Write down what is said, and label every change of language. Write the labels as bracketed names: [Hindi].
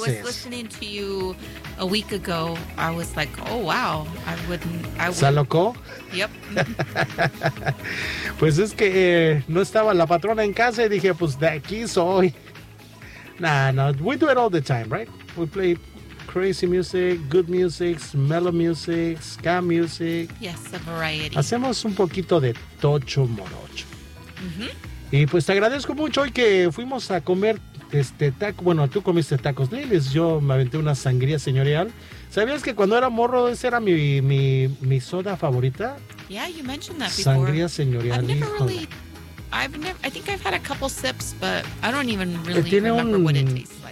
[English] When I was listening to you a week ago, I was like, oh wow, I wouldn't. [Spanish] ¿Se alocó? [English] Yep. [Spanish] Pues es que no estaba la patrona en casa y dije, pues de aquí soy. [English] No, we do it all the time, right? We play crazy music, good music, mellow music, ska music. Yes, a variety. [Spanish] Hacemos un poquito de tocho morocho. Mm-hmm. Y pues te agradezco mucho hoy que fuimos a comer tacos. Bueno, tú comiste tacos Lilis, yo me aventé una sangría señorial. ¿Sabías que cuando era morro esa era mi soda favorita? [English] Yeah, you mentioned that before. [Spanish] Sangría señorial. [English] I think I've had a couple sips, but I don't even really remember what it tastes like.